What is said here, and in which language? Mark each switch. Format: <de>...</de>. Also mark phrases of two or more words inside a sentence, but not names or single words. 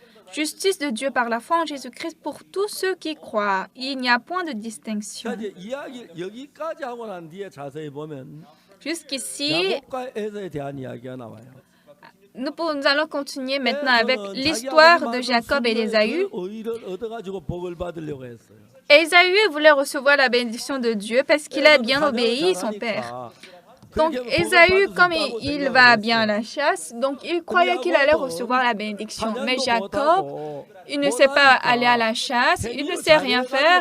<fr>justice de Dieu par la foi en Jésus-Christ pour tous ceux qui croient. Il n'y a point de distinction.</fr> <ko>자, 이제 이야기 여기까지 하고 난 뒤에 자세히 보면</ko> <fr>Jusqu'ici,</fr> <ko>야곱과 에서에 대한 이야기가 나와요.</ko> <fr>nous allons continuer maintenant avec l'histoire de Jacob et d'Ésaü.</fr> <ko>의를 얻어가지고 복을 받으려고 했어요.</ko> <fr>Ésaü voulait recevoir la bénédiction de Dieu parce qu'il a bien obéi son père. Donc Ésaü, comme il va bien à la chasse, donc il croyait qu'il allait recevoir la bénédiction. Mais Jacob, il ne sait pas aller à la chasse, il ne sait rien faire.</fr>